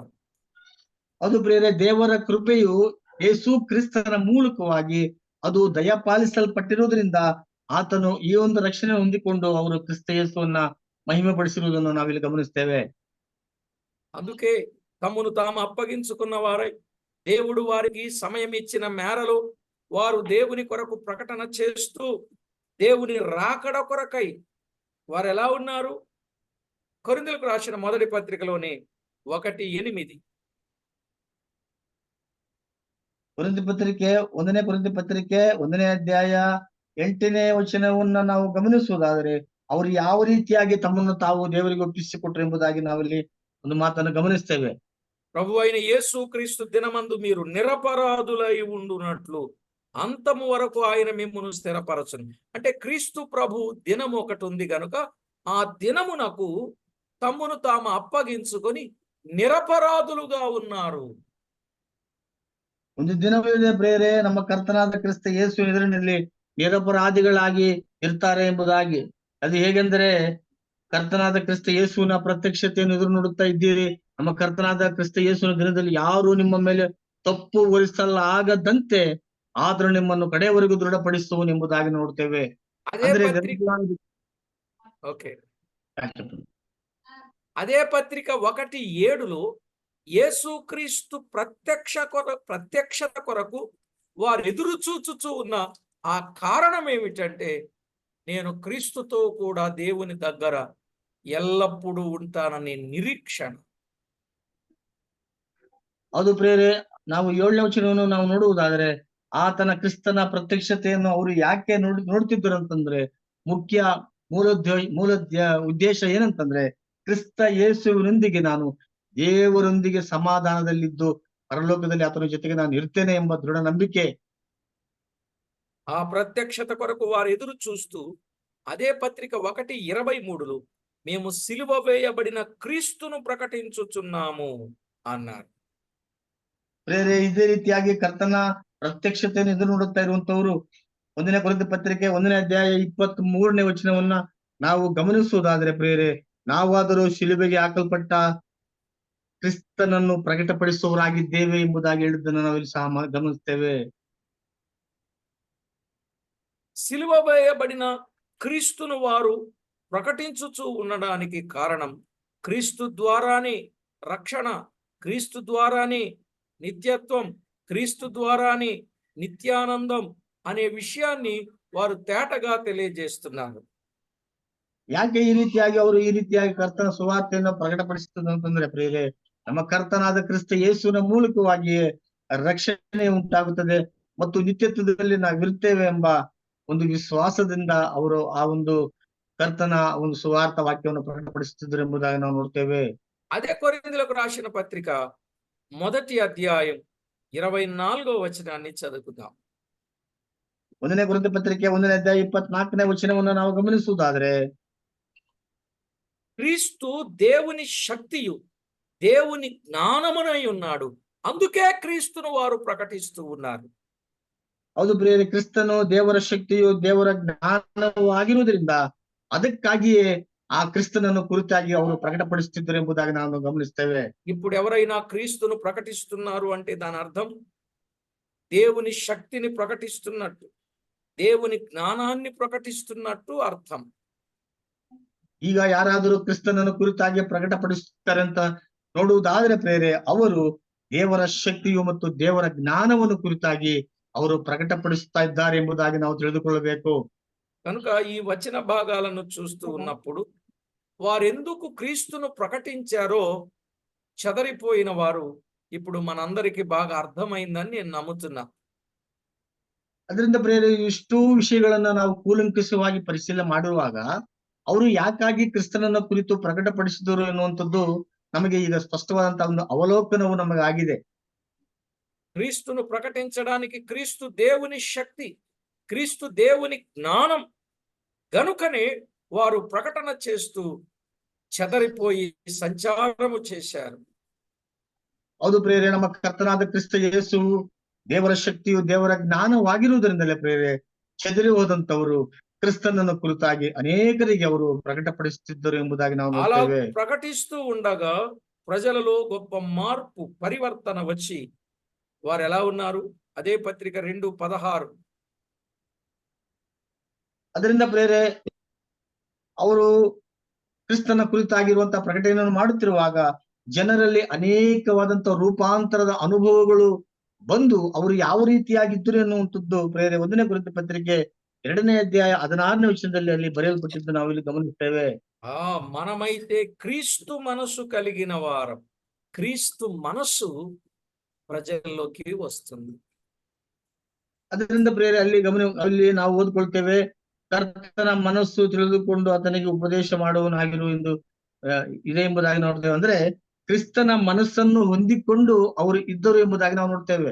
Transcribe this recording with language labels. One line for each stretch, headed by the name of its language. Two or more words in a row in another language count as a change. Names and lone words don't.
Kannada: ಅದು ಪ್ರಿಯರೇ, ದೇವರ ಕೃಪೆಯು ಯೇಸು ಕ್ರಿಸ್ತನ ಮೂಲಕವಾಗಿ ಅದು ದಯಪಾಲಿಸಲ್ಪಟ್ಟಿರುವುದರಿಂದ ಆತನು ಈ ಒಂದು ರಕ್ಷಣೆ ಹೊಂದಿಕೊಂಡು ಅವರು ಕ್ರಿಸ್ತ ಯೇಸುವನ್ನ ಮಹಿಮೆ ಪಡಿಸಿರುವುದನ್ನು ನಾವಿಲ್ಲಿ ಗಮನಿಸ್ತೇವೆ.
Telugu: అందుకే తమ్మును తాము అప్పగించుకున్న వారై దేవుడు వారికి సమయం ఇచ్చిన మేరలో వారు దేవుని కొరకు ప్రకటన చేస్తూ దేవుని రాకడ కొరకై వారు ఎలా ఉన్నారు? కొరింథీయులకు రాసిన మొదటి పత్రికలోని 1:8.
Kannada: ಕೊರಿಂಥಿ ಪತ್ರಿಕೆ 1ನೇ ಕೊರಿಂಥಿ ಪತ್ರಿಕೆ 1ನೇ ಅಧ್ಯಾಯ 8ನೇ ವಚನವನ್ನ ನಾವು ಗಮನಿಸುವುದಾದರೆ ಅವರು ಯಾವ ರೀತಿಯಾಗಿ ತಮ್ಮನ್ನು ತಾವು ದೇವರಿಗೆ ಒಪ್ಪಿಸಿಕೊಟ್ರು ಎಂಬುದಾಗಿ ನಾವಿಲ್ಲಿ ಒಂದು ಮಾತನ್ನು ಗಮನಿಸ್ತೇವೆ.
Telugu: ప్రభు అయిన యేసు క్రీస్తు దినమందు మీరు నిరపరాధులై ఉండునట్లు అంతము వరకు ఆయన మిమ్మును స్థిరపరచును. అంటే క్రీస్తు ప్రభు దినము ఒకటి ఉంది గనుక ఆ దినమునకు తమ్మును తాము అప్పగించుకొని నిరపరాధులుగా ఉన్నారు.
Kannada: ಒಂದು ದಿನವಿದೆ ಪ್ರೇರೆ, ನಮ್ಮ ಕರ್ತನಾದ ಕ್ರಿಸ್ತ ಯೇಸು ಎದುರಿನಲ್ಲಿ ನಿರಪರಾಧಿಗಳಾಗಿ ಇರ್ತಾರೆ ಎಂಬುದಾಗಿ. ಅದು ಹೇಗೆಂದರೆ, ಕರ್ತನಾದ ಕ್ರಿಸ್ತ ಯೇಸುವಿನ ಪ್ರತ್ಯಕ್ಷತೆಯನ್ನು ಎದುರು ನೋಡುತ್ತಾ ಇದ್ದೀರಿ. ನಮ್ಮ ಕರ್ತನಾದ ಕ್ರಿಸ್ತ ಯೇಸುವಿನ ದಿನದಲ್ಲಿ ಯಾರು ನಿಮ್ಮ ಮೇಲೆ ತಪ್ಪು ಹೊರಿಸಲಾಗದಂತೆ ಆದರೂ ನಿಮ್ಮನ್ನು ಕಡೆಯವರೆಗೂ ದೃಢಪಡಿಸುವನು ಎಂಬುದಾಗಿ ನೋಡ್ತೇವೆ.
Telugu: అదే పత్రిక 1:7లో యేసుక్రీస్తు ప్రత్యక్షత కొరకు వారు ఎదురు చూచుచూ ఉన్న ఆ కారణం ఏమిటంటే, నేను క్రీస్తుతో కూడా దేవుని దగ్గర ఎల్లప్పుడూ ఉంటాననే నిరీక్షణ.
Kannada: ಅದು ಪ್ರೇರೆ, ನಾವು 7ನೇ ವಚನವನ್ನು ನಾವು ನೋಡುವುದಾದರೆ, ಆತನ ಕ್ರಿಸ್ತನ ಪ್ರತ್ಯಕ್ಷತೆಯನ್ನು ಅವರು ಯಾಕೆ ನೋಡ್ತಿದ್ರು ಅಂತಂದ್ರೆ, ಮೂಲ ಉದ್ದೇಶ ಏನಂತಂದ್ರೆ, ಕ್ರಿಸ್ತ ಯೇಸುವಿನೊಂದಿಗೆ ನಾನು ದೇವರೊಂದಿಗೆ ಸಮಾಧಾನದಲ್ಲಿದ್ದು ಪರಲೋಕದಲ್ಲಿ ಆತನ ಜೊತೆಗೆ ನಾನು ಇರ್ತೇನೆ ಎಂಬ ದೃಢ ನಂಬಿಕೆ.
Telugu: ఆ ప్రత్యక్షత కొరకు వారు ఎదురు చూస్తూ అదే పత్రిక 1:23లో మేము సిలువ వేయబడిన క్రీస్తును ప్రకటించుచున్నాము అన్నారు.
Kannada: ಪ್ರೇರೆ, ಇದೇ ರೀತಿಯಾಗಿ ಕರ್ತನ ಪ್ರತ್ಯಕ್ಷತೆಯನ್ನು ಎದುರು ನೋಡುತ್ತಾ ಇರುವಂತವರು 1ನೇ ಕೊರಿಂಥಿ ಪತ್ರಿಕೆ 1ನೇ ಅಧ್ಯಾಯ 23ನೇ ವಚನವನ್ನ ನಾವು ಗಮನಿಸುವುದಾದ್ರೆ, ಪ್ರೇರೆ, ನಾವಾದರೂ ಶಿಲುಬೆಗೆ ಹಾಕಲ್ಪಟ್ಟ ಕ್ರಿಸ್ತನನ್ನು ಪ್ರಕಟಪಡಿಸುವವರಾಗಿದ್ದೇವೆ ಎಂಬುದಾಗಿ ಹೇಳಿದ್ದನ್ನು ನಾವಿಲ್ಲಿ ಸಹ ಗಮನಿಸ್ತೇವೆ.
Telugu: సిలువ వేయబడిన క్రీస్తును వారు ప్రకటించుచూ ఉండడానికి కారణం, క్రీస్తు ద్వారానే రక్షణ, క్రీస్తు ద్వారానే నిత్యత్వం, క్రీస్తు ద్వారానే నిత్యానందం అనే విషయాన్ని వారు తేటగా తెలియజేస్తున్నారు.
Kannada: ಯಾಕೆ ಈ ರೀತಿಯಾಗಿ ಅವರು ಈ ರೀತಿಯಾಗಿ ಕರ್ತನ ಸುವಾರ್ತೆಯನ್ನು ಪ್ರಕಟಪಡಿಸುತ್ತದೆ ಅಂತಂದ್ರೆ, ಪ್ರೇರೆ, ನಮ್ಮ ಕರ್ತನಾದ ಕ್ರಿಸ್ತ ಯೇಸುವಿನ ಮೂಲಕವಾಗಿಯೇ ರಕ್ಷಣೆ ಉಂಟಾಗುತ್ತದೆ ಮತ್ತು ನಿತ್ಯತ್ವದಲ್ಲಿ ನಾವಿರ್ತೇವೆ ಎಂಬ ಒಂದು ವಿಶ್ವಾಸದಿಂದ ಅವರು ಆ ಒಂದು ಕರ್ತನ ಒಂದು ಸುವಾರ್ಥ ವಾಕ್ಯವನ್ನು ಪ್ರಕಟಪಡಿಸುತ್ತಿದ್ದರು ಎಂಬುದಾಗಿ ನಾವು ನೋಡ್ತೇವೆ.
Telugu: అదే కొరింథీయులకు రాసిన పత్రిక 1వ అధ్యాయం 24వ వచనాన్ని చదువుకుందాం.
Kannada: 1ನೇ ಕೊರಿಂಥಿ ಪತ್ರಿಕೆ 1ನೇ ಅಧ್ಯಾಯ 24ನೇ ವಚನವನ್ನು ನಾವು ಗಮನಿಸುವುದಾದ್ರೆ,
Telugu: క్రీస్తు దేవుని శక్తియు దేవుని జ్ఞానమునై ఉన్నాడు, అందుకే క్రీస్తును వారు ప్రకటిస్తూ ఉన్నారు.
Kannada: ಹೌದು ಪ್ರಿಯರೇ, ಕ್ರಿಸ್ತನು ದೇವರ ಶಕ್ತಿಯು ದೇವರ ಜ್ಞಾನವೂ ಆಗಿರುವುದರಿಂದ ಅದಕ್ಕಾಗಿಯೇ ಆ ಕ್ರಿಸ್ತನನ್ನು ಕುರಿತಾಗಿ ಅವರು ಪ್ರಕಟಪಡಿಸುತ್ತಿದ್ದರು ಎಂಬುದಾಗಿ ನಾವು ಗಮನಿಸ್ತೇವೆ.
Telugu: ఇప్పుడు ఎవరైనా క్రీస్తును ప్రకటిస్తున్నారు అంటే దాని అర్థం దేవుని శక్తిని ప్రకటిస్తున్నట్టు, దేవుని జ్ఞానాన్ని ప్రకటిస్తున్నట్టు అర్థం.
Kannada: ಈಗ ಯಾರಾದರೂ ಕ್ರಿಸ್ತನನ್ನು ಕುರಿತಾಗಿ ಪ್ರಕಟಪಡಿಸುತ್ತಾರೆ ಅಂತ ನೋಡುವುದಾದರೆ ಪ್ರೇರೆ, ಅವರು ದೇವರ ಶಕ್ತಿಯು ಮತ್ತು ದೇವರ ಜ್ಞಾನವನ್ನು ಕುರಿತಾಗಿ ಅವರು ಪ್ರಕಟಪಡಿಸುತ್ತಾ ಇದ್ದಾರೆ ಎಂಬುದಾಗಿ ನಾವು ತಿಳಿದುಕೊಳ್ಳಬೇಕು.
Telugu: కనుక ఈ వచన భాగాలను చూస్తూ ఉన్నప్పుడు వారెందుకు క్రీస్తును ప్రకటించారో చెదరిపోయిన వారు ఇప్పుడు మనందరికీ బాగా అర్థమైందని నేను నమ్ముతున్నా.
Kannada: ಅದರಿಂದ ಪ್ರೇರೆ, ಇಷ್ಟೂ ವಿಷಯಗಳನ್ನ ನಾವು ಕೂಲಂಕಷವಾಗಿ ಪರಿಶೀಲನೆ ಮಾಡುವಾಗ ಅವರು ಯಾಕಾಗಿ ಕ್ರಿಸ್ತನನ್ನ ಕುರಿತು ಪ್ರಕಟಪಡಿಸಿದರು ಎನ್ನುವಂಥದ್ದು ನಮಗೆ ಈಗ ಸ್ಪಷ್ಟವಾದಂತಹ ಒಂದು ಅವಲೋಕನವು ನಮಗೆ ಆಗಿದೆ.
Telugu: క్రీస్తును ప్రకటించడానికి క్రీస్తు దేవుని శక్తి, క్రీస్తు దేవుని జ్ఞానం గనుకనే వారు ప్రకటన చేస్తూ చెదరిపోయి సంచారము చేశారు.
Kannada: ಹೌದು ಪ್ರೇರೆ, ನಮ್ಮ ಕರ್ತನಾದ ಕ್ರಿಸ್ತ ಯೇಸು ದೇವರ ಶಕ್ತಿಯು ದೇವರ ಜ್ಞಾನವಾಗಿರುವುದರಿಂದಲೇ ಪ್ರೇರೆ ಚೆದರಿ ಹೋದಂತವರು ಕ್ರಿಸ್ತನನ್ನು ಕುರಿತಾಗಿ ಅನೇಕರಿಗೆ ಅವರು ಪ್ರಕಟಪಡಿಸುತ್ತಿದ್ದರು ಎಂಬುದಾಗಿ ನಾವು
Telugu: అలా
Kannada: ನೋಡ್ತೇವೆ.
Telugu: ప్రకటిస్తూ ఉండగా ప్రజలలో గొప్ప మార్పు పరివర్తన వచ్చి వారు ఎలా ఉన్నారు? అదే పత్రిక 2:16.
Kannada: ಅದರಿಂದ ಪ್ರೇರೆ, ಅವರು ಕ್ರಿಸ್ತನ ಕುರಿತಾಗಿರುವಂತಹ ಪ್ರಕಟಣೆಯನ್ನು ಮಾಡುತ್ತಿರುವಾಗ ಜನರಲ್ಲಿ ಅನೇಕವಾದಂತಹ ರೂಪಾಂತರದ ಅನುಭವಗಳು ಬಂದು ಅವರು ಯಾವ ರೀತಿಯಾಗಿದ್ದರು ಎನ್ನುವಂಥದ್ದು ಪ್ರೇರೆ 1ನೇ ಕೊರಿಂಥಿ ಪತ್ರಿಕೆ 2ನೇ ಅಧ್ಯಾಯ 16ನೇ ವಚನದಲ್ಲಿ ಅಲ್ಲಿ ಬರೆಯಲ್ಪಟ್ಟಿದ್ದು ನಾವು ಇಲ್ಲಿ ಗಮನಿಸ್ತೇವೆ.
Telugu: మనమైతే క్రీస్తు మనసు కలిగిన వారం. క్రీస్తు మనస్సు ప్రజలలోకి వస్తుంది.
Kannada: ಅದರಿಂದ ಪ್ರಿಯರೇ ಅಲ್ಲಿ ನಾವು ಓದ್ಕೊಳ್ತೇವೆ, ಕರ್ತನ ಮನಸ್ಸು ತಿಳಿದುಕೊಂಡು ಆತನಿಗೆ ಉಪದೇಶ ಮಾಡುವನಾಗಿರು ಎಂದು ಇದೆ ಎಂಬುದಾಗಿ ನೋಡ್ತೇವೆ. ಅಂದ್ರೆ ಕ್ರಿಸ್ತನ ಮನಸ್ಸನ್ನು ಹೊಂದಿಕೊಂಡು ಅವರು ಇದ್ದರು ಎಂಬುದಾಗಿ ನಾವು ನೋಡ್ತೇವೆ.